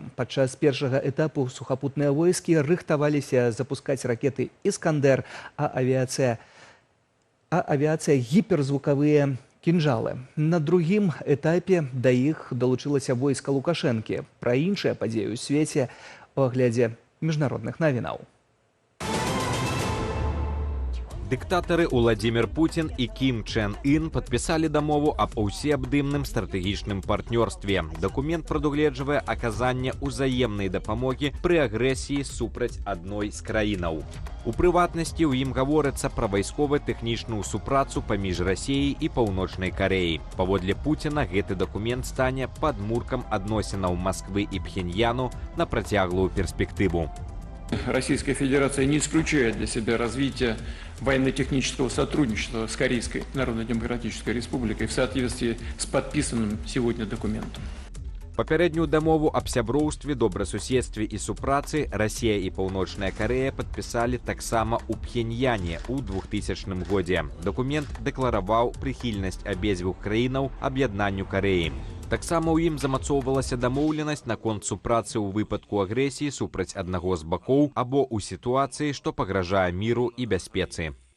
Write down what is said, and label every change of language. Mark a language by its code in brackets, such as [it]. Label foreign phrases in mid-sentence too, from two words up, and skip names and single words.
[be] Падчас першага этапу сухапутныя войскі рыхтаваліся запускаць ракеты «Іскандер», а авіацыя гіперзвукавыя кінжалы. На другім этапе да іх далучылася войска Лукашэнкі. Пра іншыя падзеі ў свеце у аглядзе міжнародных навінаў. Диктаторы Владимир Путин и Ким Чен Ын подписали дамову об усеабдымным стратегічным партнёрстве. Документ прадугледжвае аказанне узаемнай дапамогі пры агрэсіі супраць адной з краінаў. У прыватнасці ў ім гаворыцца пра вайскова-тэхнічную супрацу паміж Расіяй і Паўночнай Карэяй. Паводле Путина гэты документ стане падмуркам адносінаў Москвы і Пхеньяну на працяглую перспектыву. [ru] Российская Федерация не исключает для себя развитие военно-технического сотрудничества с Корейской Народно-Демократической Республикой в соответствии с подписанным сегодня документом. [be] Папярэднюю дамову аб сяброўстве, добрасуседстве і супрацы Расія і Паўночная Карэя падпісалі таксама ў Пхеньяне ў 2000 годзе. Дакумент дэклараваў прыхільнасць абедзвюх краінаў аб'яднанню Карэі. Таксама ў ім замацоўвалася дамоўленасць наконт супрацы ў выпадку агрэсіі супраць аднаго з бакоў або ў сітуацыі, што пагражае міру і бяспецы.